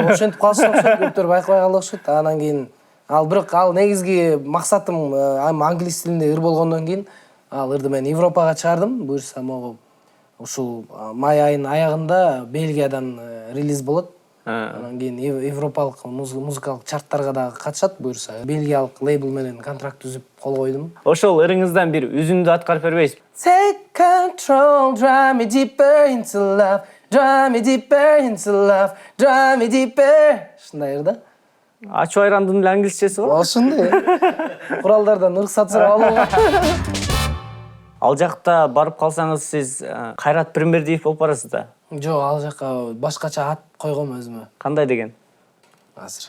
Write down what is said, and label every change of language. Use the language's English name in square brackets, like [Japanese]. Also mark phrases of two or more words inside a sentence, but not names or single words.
[Kyrgyz] Ошентип калса окшойт, көптөр байкабай калды окшойт. Анан кийин бирок негизги максатым англис тилинде ыр болгондон кийин ал ырды мен Европага чыгардым. Буюрса могу ушул май айынын аягында Бельгиядан релиз болот. Анан кийин европалык музыкалык чарттарга дагы катышат буюрса. Бельгиялык лейбл менен контракт түзүп кол койдум. Ошол ырыңыздан бир үзүндү аткарып бербейсизби? [English] Take control, drive me deeper into love, drive me deeper into love, drive me deeper. [Kyrgyz] Ушундай да. Ачуу айрандын эле англисчеси бар. Ошондой. Куралдардан уруксат сурап алууга. Ал жакта барып калсаңыз сиз Кайрат Пирмбердиев болуп барасыз да. Жок, ал жака башкача ат койгом өзүмө. Кандай деген? Азыр.